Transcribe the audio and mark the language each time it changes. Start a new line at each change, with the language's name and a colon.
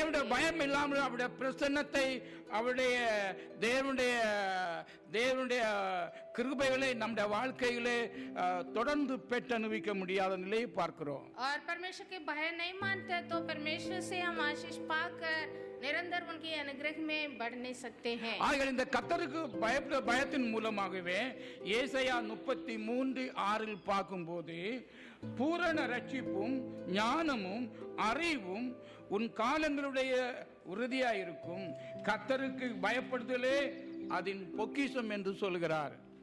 Tamil: தேவனுடைய பயம் இல்லாமல் அவருடைய பிரசன்னத்தை அவருடைய தேவனுடைய கிருபைகளை நம்முடைய வாழ்க்கையிலே தொடர்ந்து பெற்று அனுபவிக்க முடியாத நிலையை பார்க்கிறோம்.
Hindi: और परमेश्वर के भय नहीं मानते तो परमेश्वर से हम आशीष पाकर निरंतर उनके अनुग्रह में बढ़ नहीं सकते हैं।
Tamil: ஆகையால் இந்த கர்த்தருக்கு பயப்படுற பயத்தின் மூலமாகவே ஏசாயா 33:6 பார்க்கும்போது பூரண ரட்சிப்பும் ஞானமும் அறிவும் உன் காலங்களுடைய உறுதியாயிருக்கும், கர்த்தருக்கு பயப்படுதலே அதன் பொக்கிஷம் என்று சொல்கிறார்.